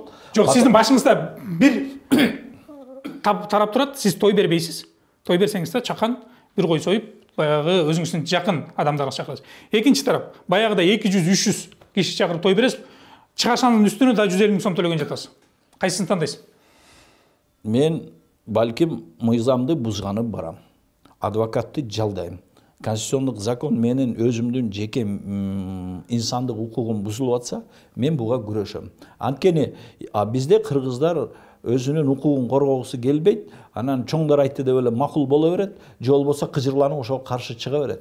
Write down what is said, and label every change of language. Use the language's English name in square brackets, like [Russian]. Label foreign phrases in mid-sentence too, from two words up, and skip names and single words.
[Kazakh] Жоқ, сіздің башыңызда бір тарап тұрады, сіз той бербейсіз. Той берсеңіз де чақан бір қой сойып, баяғы өзіңіздің жақын адамдарға шақырасыз. Екінші тарап, баяғыда 200-300 кеші шақырып той бересіз, чығашаның үстіне да 150 000 сом төлеген жатасыз. Қайсысын таңдайсыз? [Kyrgyz] Мен балким мыйзамды бузганып барам. Адвокатты жалдайм. Конституциондук закон менин өзүмдүн жеке инсандык укугум бузулуп атса, мен буга күрөшөм. Анткени бизде кыргыздар өзүнүн укугун коргоосу келбейт, анан чоңдор айтты деп эле макул боло берет, же болбосо кыжырланып ошого каршы чыга берет.